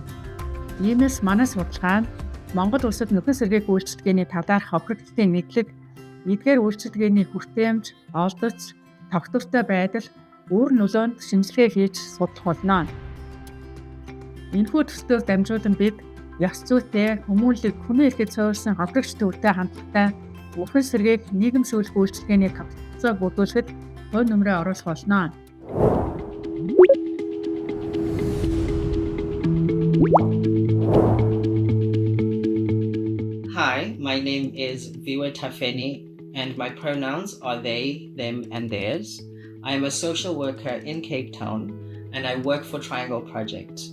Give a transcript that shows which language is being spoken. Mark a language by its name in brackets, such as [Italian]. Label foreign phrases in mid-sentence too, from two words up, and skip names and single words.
[Mongolian] Иймээс манай судалгаа нь Монгол улсад нөхөн сэргээх үйлчилгээний талаарх охирогчдын мэдлэг, эдгээр үйлчилгээний хүртээмж, олдоц, тогтвортой байдал, үр нөлөөнд шинжилгээ хийж судлах болно. Энэхүү төслөөр дамжуулан бид ёс зүйтэй, хүмүүнлэг, хүний эрхийг суурьсан охирогч төвтэй хандлагатай нөхөн сэргээх нийгэм шүүлэх үйлчилгээний тогтолцоог бүрдүүлэхэд хувь нэмрээ оруулах болно. [English] Hi, my name is Viwa Tafeni, and my pronouns are they, them, and theirs. I am a social worker in Cape Town, and I work for Triangle Project.